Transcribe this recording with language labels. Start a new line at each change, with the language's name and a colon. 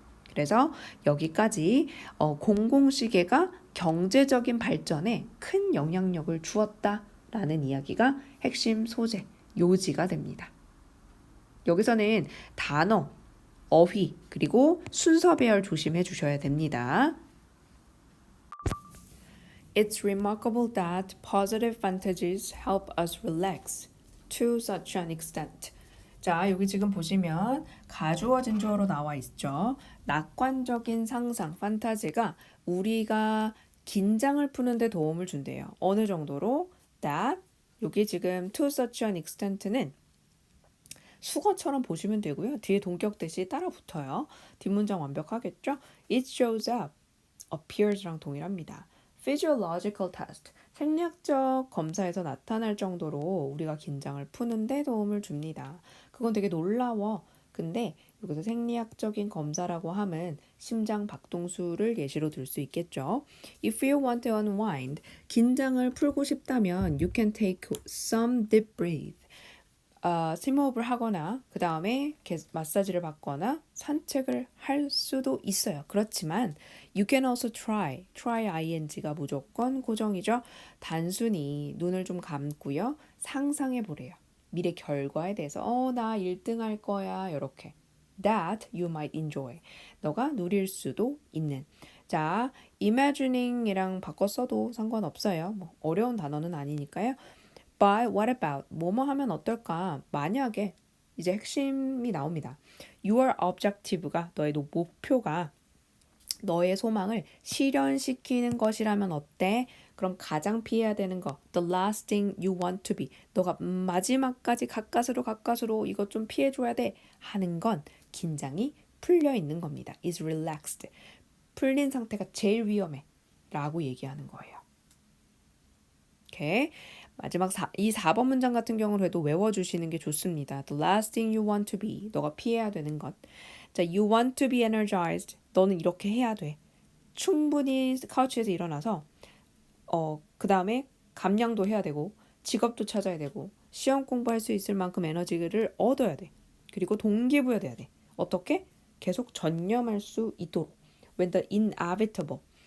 Korean: 그래서 여기까지 공공시계가 경제적인 발전에 큰 영향력을 주었다라는 이야기가 핵심 소재, 요지가 됩니다. 여기서는 단어, 어휘 그리고 순서 배열 조심해 주셔야 됩니다.
English: It's remarkable that positive fantasies help us relax to such an extent.
Korean: 자, 여기 지금 보시면 가주어진 주어로 나와 있죠. 낙관적인 상상, 판타지가 우리가 긴장을 푸는데 도움을 준대요. 어느 정도로? That, 여기 지금
English: to such an extent
Korean: 는 수거처럼 보시면 되고요. 뒤에 동격 대시 따라 붙어요. 뒷문장 완벽하겠죠?
English: It shows up, appears랑 동일합니다. Physiological test,
Korean: 생리학적 검사에서 나타날 정도로 우리가 긴장을 푸는데 도움을 줍니다. 그건 되게 놀라워. 근데 여기서 생리학적인 검사라고 함은 심장 박동수를 예시로 들 수 있겠죠.
English: If you want to unwind,
Korean: 긴장을 풀고 싶다면
English: you can take some deep breath.
Korean: 심호흡을 하거나 그 다음에 마사지를 받거나 산책을 할 수도 있어요. 그렇지만
English: you can also try
Korean: ing가 무조건 고정이죠. 단순히 눈을 좀 감고요. 상상해 보래요. 미래 결과에 대해서 나 1등 할 거야 이렇게
English: that you might enjoy
Korean: 너가 누릴 수도 있는 자 imagining이랑 바꿔 써도 상관없어요. 뭐 어려운 단어는 아니니까요.
English: But what about?
Korean: 뭐뭐 하면 어떨까? 만약에 이제 핵심이 나옵니다.
English: Your objective
Korean: 가 너의 목표가 너의 소망을 실현시키는 것이라면 어때? 그럼 가장 피해야 되는 거
English: The last thing you want to be
Korean: 너가 마지막까지 가까스로 이것 좀 피해줘야 돼 하는 건 긴장이 풀려 있는 겁니다.
English: is relaxed
Korean: 풀린 상태가 제일 위험해 라고 얘기하는 거예요. 오케이. 마지막 이 4번 문장 같은 경우로 해도 외워주시는 게 좋습니다.
English: The last thing you want to be.
Korean: 너가 피해야 되는 것.
English: 자, you want to be energized.
Korean: 너는 이렇게 해야 돼. 충분히 카우치에서 일어나서 그 다음에 감량도 해야 되고 직업도 찾아야 되고 시험 공부할 수 있을 만큼 에너지를 얻어야 돼. 그리고 동기부여돼야 돼. 어떻게? 계속 전념할 수 있도록.
English: When the inevitable.